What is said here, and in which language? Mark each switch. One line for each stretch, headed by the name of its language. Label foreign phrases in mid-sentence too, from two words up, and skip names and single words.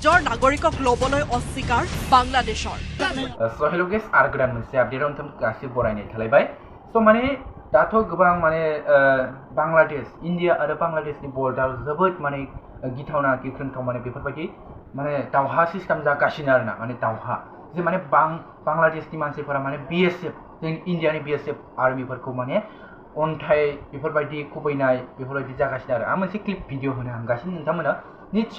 Assamese: নাগৰিকক ল'বলৈ অস্বীকাৰ বাংলাদেশৰ।
English: So hello guys,
Bodo: आरो गोदान मोनसे आपडेट आव गासिबो बरायनाय थालायबाय। So माने दाथ' गोबां माने बांलादेश इन्डिया आरो बांलादेशनि बर्डार जोबोद माने गिथावना गिख्रंथाव माने बेफोरबायदि माने दावहा सिस्टेम जागासिनो आरोना माने दावहा जे माने बांलादेशनि मानसिफोरा माने बीएसएफ जों इन्डियानि बीएसएफ आर्मिफोरखौ माने अन्थाइ बेफोरबायदि खुबैनाय बेफोरबायदि जागासिनो आरो आं मोनसे क्लिप भिडिअ होनो हांगासिनो नोंथांमोना निश्चय